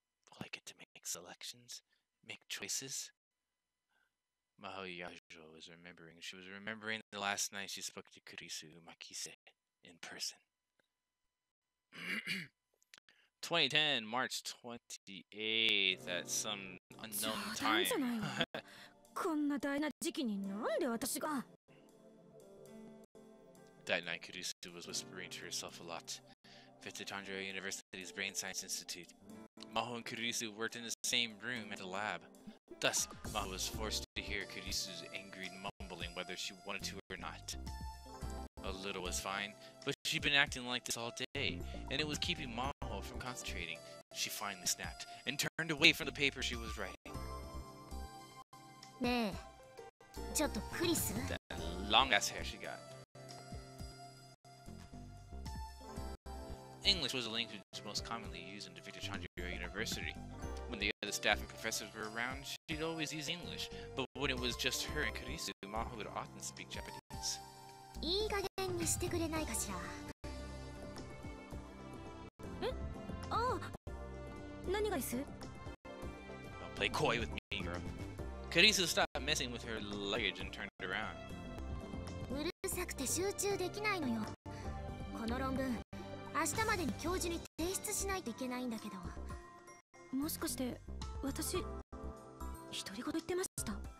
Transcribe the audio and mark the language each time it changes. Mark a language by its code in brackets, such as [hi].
[en] Will I get to make selections? Make choices? Maho Yajo was remembering. She was remembering the last night she spoke to Kurisu Makise in person. 2010, March 28th at some unknown time. [ja] こんな大な時期になんで私が [en] That night, Kurisu was whispering to herself a lot. Victor University's Brain Science Institute. Maho and Kurisu worked in the same room at the lab. Thus, Maho was forced to hear Kurisu's angry mumbling whether she wanted to or not. A little was fine, but she'd been acting like this all day, and it was keeping Maho from concentrating. She finally snapped and turned away from the paper she was writing. [ja] ねえ、ちょっとクリス。 [en] That long ass hair she got. English was a language most commonly used in Victor Chandra University. When the other staff and professors were around, she'd always use English, but when it was just her and Kurisu, Maho would often speak Japanese. [ja] いい加減にしてくれないかしら。え？ああ、何がです？ [en] Don't play coy with me, girl. Kurisu stopped messing with her luggage and turned around. [ja] うるさくて集中できないのよ。この論文、明日までに教授に提出しないといけないんだけど。もしかして私独り言言ってました？